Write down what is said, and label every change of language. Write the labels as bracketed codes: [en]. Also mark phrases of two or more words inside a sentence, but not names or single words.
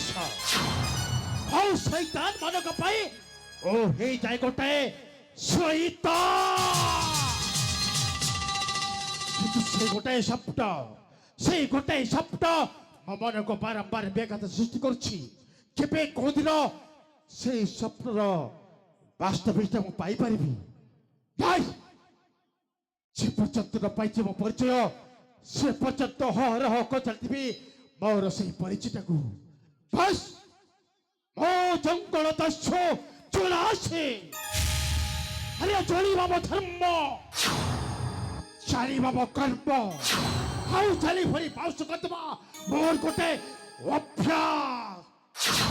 [or] ଆଉ ଶୈତାନ ମାନଙ୍କ ପାଇଁ ଓ ହେଇଯାଏ ଗୋଟେ ଶୈତାନ। କିନ୍ତୁ ସେଇ ଗୋଟାଏ ଶବ୍ଦ ମୋ ମନକୁ ବାରମ୍ବାର ବ୍ୟାଘାତ ସୃଷ୍ଟି କରୁଛି। କେବେ କୋଉଦିନ ସେଇ ସ୍ୱପ୍ନର ବାସ୍ତବିକତା ମୁଁ ପାଇପାରିବି? ଯେ ପର୍ଯ୍ୟନ୍ତ ନ ପାଇଛେ ମୋ ପରିଚୟ ସେ ପର୍ଯ୍ୟନ୍ତ ହରହ ଚାଲିଥିବି ମୋର ସେଇ ପରିଚୟଟାକୁ। ବାସ୍ ମୋ ଜଙ୍ଗଲ ଦସ୍ୟୁ ଚୁରାଶୀ। ଆରେ ଚଳିବା ମୋ ଧର୍ମ, ଚାଲିବା ମୋ କର୍ମ, ଆଉ ଚାଲି ଭରି ପାଉସ କରିଦେବା ମୋର ଗୋଟେ ଅଭ୍ୟାସ।